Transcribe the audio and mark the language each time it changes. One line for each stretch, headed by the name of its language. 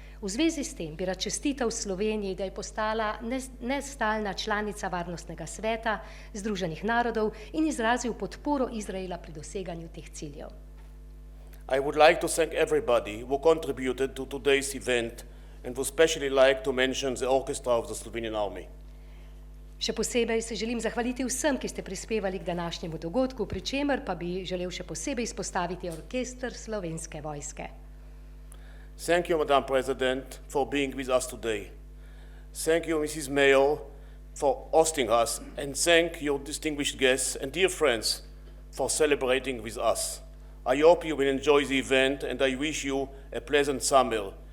Slovenian: V zvezi s tem bi rad čestital Sloveniji, da je postala nestalna članica Varnostnega sveta Združenih narodov in izrazil podporo Izraela pri doseganju teh ciljev.
English: I would like to thank everybody who contributed to today's event and would especially like to mention the orchestra of the Slovenian Army.
Slovenian: Še posebej se želim zahvaliti vsem, ki ste prispevali k današnjemu dogodku, pri čemer pa bi želel še posebej izpostaviti orkester Slovenske vojske.
English: Thank you, Madam President, for being with us today. Thank you, Mrs. Mayor, for hosting us, and thank your distinguished guests and dear friends for celebrating with us. I hope you will enjoy the event, and I wish you a pleasant summer.